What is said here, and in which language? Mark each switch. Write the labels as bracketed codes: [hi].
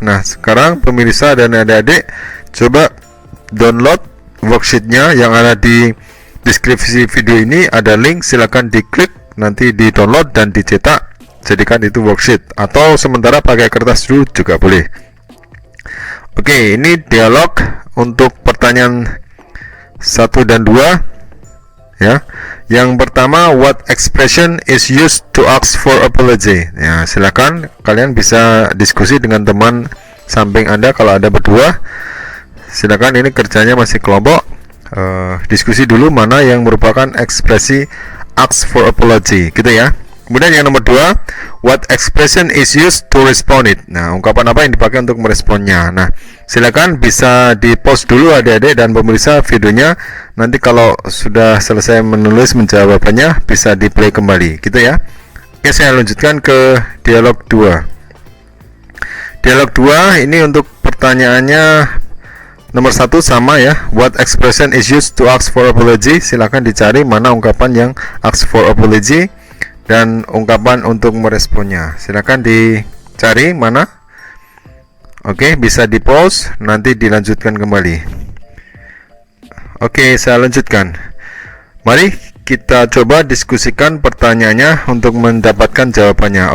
[id] Nah, sekarang pemirsa dan adik-adik coba download worksheetnya yang ada di deskripsi video ini. Ada link, silakan diklik, nanti di download dan dicetak. Jadikan itu worksheet atau sementara pakai kertas dulu juga boleh. Oke, ini dialog untuk pertanyaan 1 dan 2 ya. Yang pertama, [en] what expression is used to ask for apology? [id] Ya, silakan kalian bisa diskusi dengan teman samping Anda kalau ada berdua. Silakan, ini kerjanya masih kelompok. Diskusi dulu mana yang merupakan ekspresi [en] ask for apology, [id] gitu ya. Kemudian yang nomor 2, [en] what expression is used to respond it? [id] Nah, ungkapan apa yang dipakai untuk meresponnya? Nah, silakan bisa di-pause dulu adik-adik dan pemirsa videonya. Nanti kalau sudah selesai menulis menjawabannya bisa di-play kembali, gitu ya. Oke, saya lanjutkan ke dialog 2. Dialog 2 ini untuk pertanyaannya nomor 1 sama ya. [en] What expression is used to ask for apology? [id] Silakan dicari mana ungkapan yang [en] ask for apology [id] dan ungkapan untuk meresponnya. Silakan dicari mana. Oke, bisa di pause, nanti dilanjutkan kembali. Oke, saya lanjutkan. Mari kita coba diskusikan pertanyaannya untuk mendapatkan jawabannya.